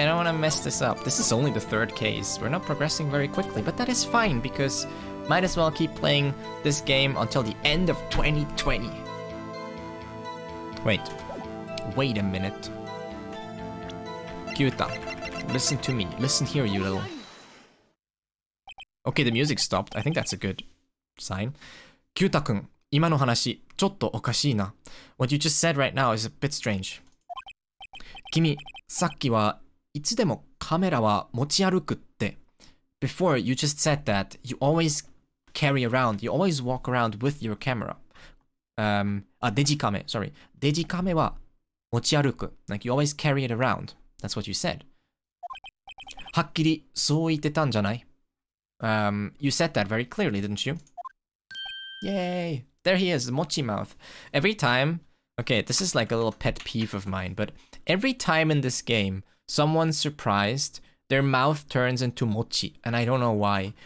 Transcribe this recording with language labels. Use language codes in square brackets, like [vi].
[en] I don't want to mess this up. This is only the third case. We're not progressing very quickly, but that is fine because might as well keep playing this game until the end of 2020. Wait a minute. Kyuuta, listen to me. Listen here, you little... Okay, the music stopped. I think that's a good sign. [ja] Kyuuta-kun, 今の話、ちょっとおかしいな。 [en] What you just said right now is a bit strange. [ja] 君、さっきはいつでもカメラは持ち歩くって。 [en] Before, you just said that you always carry around, you always walk around with your camera. [ja] デジカメ、sorry. デジカメは持ち歩く。 [en] Like, you always carry it around. That's what you said. [ja] はっきりそう言ってたんじゃない? [en] You said that very clearly, didn't you? Yay! There he is, mochi mouth. Every time... Okay, this is like a little pet peeve of mine, but every time in this game, someone's surprised, their mouth turns into mochi, and I don't know why.